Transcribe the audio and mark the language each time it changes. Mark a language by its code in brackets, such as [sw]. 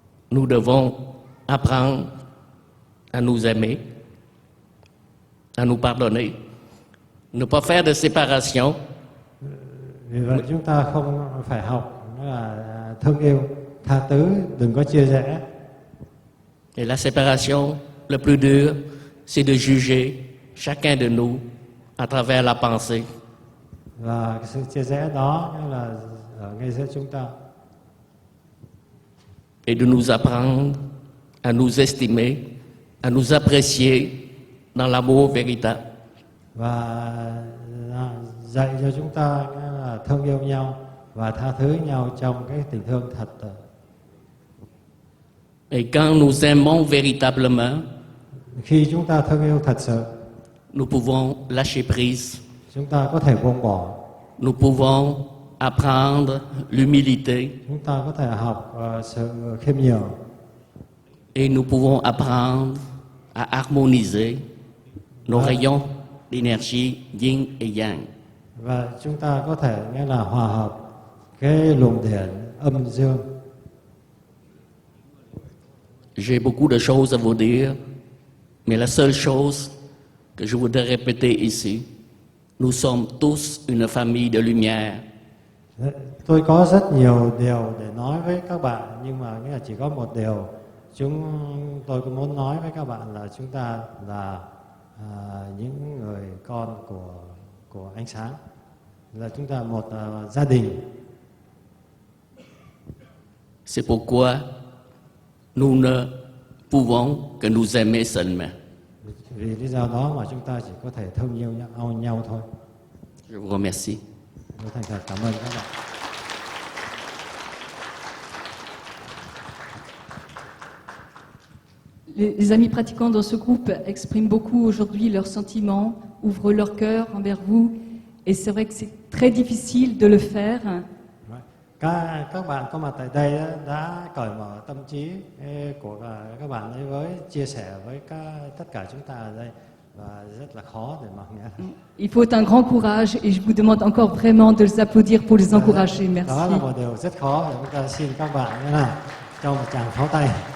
[fr] nous devons apprendre à nous aimer, à nous pardonner, ne pas faire de séparation, [vi] vì vậy chúng ta không phải học là thương yêu, tha thứ, đừng có chia rẽ. [fr] et la séparation le plus dur, c'est de juger chacun de nous à travers la pensée. [vi] Và cái sự chia rẽ đó nghĩa là ở ngay giữa chúng ta. [fr] Et de nous apprendre à nous estimer, à nous apprécier dans l'amour véritable. [vi] Và dạy cho chúng ta nghĩa là thương yêu nhau và tha thứ nhau trong cái tình thương thật. [fr] Et quand nous aimons véritablement, [vi] Khi chúng ta thương yêu thật sự, [fr] nous pouvons lâcher prise, [vi] chúng ta có thể buông bỏ, [fr] nous pouvons apprendre l'humilité [vi] chúng ta có thể học sự khiêm nhường, [fr] et nous pouvons apprendre à harmoniser nos rayons d'énergie yin et yang. [vi] và chúng ta có thể nghĩa là hòa hợp cái luồng điển âm dương. [fr] J'ai beaucoup de choses à vous dire, mais la seule chose que je voudrais répéter ici, nous sommes tous une famille de lumière. [vi] Tôi có rất nhiều điều để nói với các bạn, nhưng mà nghĩa là chỉ có một điều tôi cũng muốn nói với các bạn là chúng ta là những người con của ánh sáng, là chúng ta một gia đình. [fr] C'est pourquoi nous ne pouvons que nous aimer seulement. [vi] Vì lý do đó mà chúng ta chỉ có thể thương yêu nhau thôi. [fr] Je vous remercie. [vi] Tôi thành thật cảm ơn các bạn. [fr] Les amis pratiquants dans ce groupe expriment beaucoup aujourd'hui leurs sentiments, ouvrent leur cœur envers vous, et c'est vrai que c'est très difficile de le faire. Các bạn có mặt tại đây đã cởi mở tâm trí của các bạn ấy với chia sẻ với tất cả chúng ta ở đây, và rất là khó để mà nghe. Il faut un grand courage et je vous demande encore vraiment de les applaudir pour les encourager. Merci. [vi] Đó là một điều rất khó, để chúng ta xin các bạn nữa là cho một tràng pháo tay.